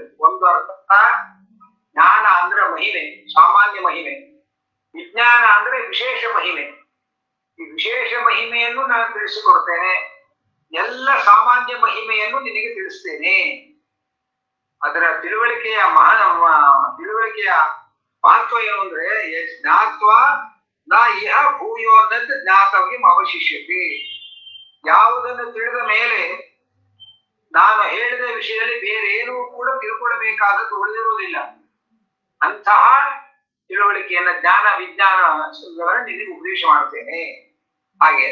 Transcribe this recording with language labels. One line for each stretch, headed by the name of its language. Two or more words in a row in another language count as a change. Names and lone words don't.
Kannada: ಒಂದು ಅರ್ಥ ಜ್ಞಾನ ಅಂದ್ರೆ ಮಹಿಮೆ, ಸಾಮಾನ್ಯ ಮಹಿಮೆ. ವಿಜ್ಞಾನ ಅಂದ್ರೆ ವಿಶೇಷ ಮಹಿಮೆ. ಈ ವಿಶೇಷ ಮಹಿಮೆಯನ್ನು ನಾನು ತಿಳಿಸಿಕೊಡ್ತೇನೆ. ಎಲ್ಲ ಸಾಮಾನ್ಯ ಮಹಿಮೆಯನ್ನು ನಿನಗೆ ತಿಳಿಸ್ತೇನೆ. ಅದರ ತಿಳುವಳಿಕೆಯ ತಿಳುವಳಿಕೆಯ ಮಹತ್ವ ಏನು ಅಂದ್ರೆ
Sanskrit: ಜ್ಞಾತ್ವ ನ ಇಹ ಭೂಯೋ
Kannada: ಅನ್ನೋದು
Sanskrit: ಜ್ಞಾತವ್ಯಂ ಅವಶಿಷ್ಯತೆ.
Kannada: ಯಾವುದನ್ನು ತಿಳಿದ ಮೇಲೆ ನಾನು ಹೇಳಿದ ವಿಷಯದಲ್ಲಿ ಬೇರೆ ಏನೂ ಕೂಡ ತಿಳ್ಕೊಳ್ಬೇಕಾದದ್ದು ಉಳಿದಿರುವುದಿಲ್ಲ. ಅಂತಹ ತಿಳುವಳಿಕೆಯನ್ನ, ಜ್ಞಾನ ವಿಜ್ಞಾನ ನಿನಗೆ ಉಪದೇಶ ಮಾಡ್ತೇನೆ ಹಾಗೆ.